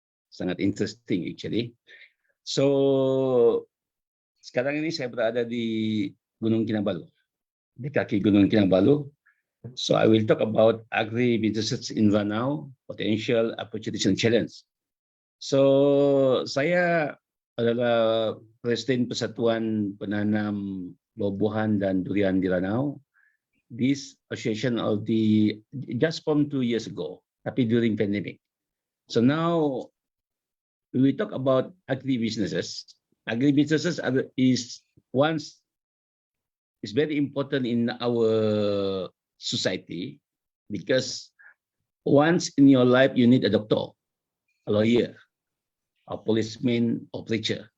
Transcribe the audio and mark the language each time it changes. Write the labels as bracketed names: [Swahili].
[Malay] Sangat [English] interesting actually. [Malay] So, sekarang ini saya berada di Gunung Kinabalu, di kaki Gunung Kinabalu. [English] So, I will talk about agri-businesses in Ranau, potential opportunities and challenge. [Malay] So, saya adalah Presiden Persatuan Penanam Buah-buahan dan Durian di Ranau. [English] This association of the just from 2 years ago, tapi during pandemic. So now we will talk about agri-businesses. Agri-businesses is very important in our society because once in your life you need a doctor, a lawyer, a policeman, or preacher.